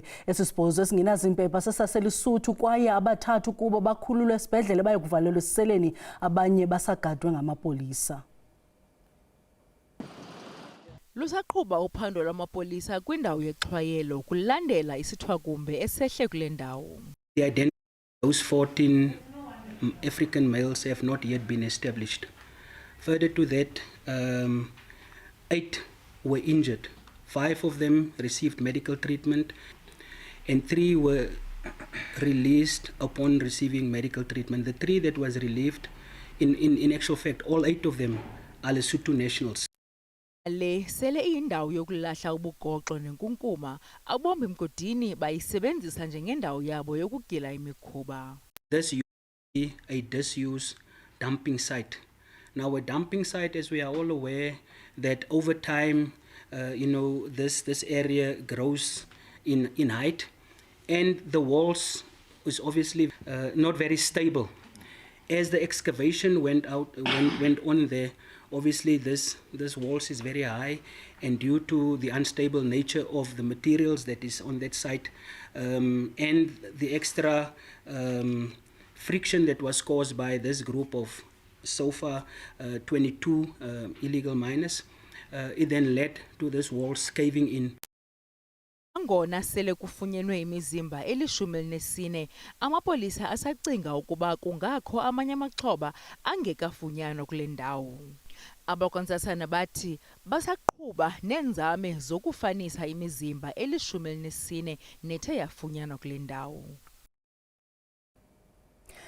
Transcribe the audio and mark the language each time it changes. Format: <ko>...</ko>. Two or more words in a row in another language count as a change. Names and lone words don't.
<xh>Esi sibhozo esingenazimpepha sesaselisuthu kwaye abathathu kubo bakhululwe esibhedlele bayokuvalelwa esiseleni, abanye basagadwe ngamapolisa. Lusaqhuba uphando lwamapolisa kwindawo yexhwayelo kulandela isithwakumbe esehle kule ndawo.</xh> <en>The identity of those 14 African males have not yet been established. Further to that, 8 were injured. 5 of them received medical treatment and 3 were released upon receiving medical treatment. The 3 that was relieved, in actual fact, all 8 of them are Lesotho nationals.</en> <xh>Le sele iyindawo yokulahla ubugoxo nenkunkuma abombi mgodini bayisebenzisa njengendawo yabo yokugila imikhuba.</xh> <en>This used to be a disuse dumping site. Now a dumping site, as we are all aware, that over time, this area grows in height, and the walls was obviously not very stable. As the excavation went on there, obviously this walls is very high, and due to the unstable nature of the materials that is on that site, and the extra friction that was caused by this group of so far 22 illegal miners, it then led to this walls caving in.</en> <xh>Ngona sele kufunyenwe imizimba eli-14, amapolisa asacinga ukuba kungakho amanye amaxhoba angekafunyanwa kule ndawo. Abakwantsasana bathi basaqhuba neenzame zokufanisa imizimba eli-14 nethe yafunyanwa kule ndawo.</xh>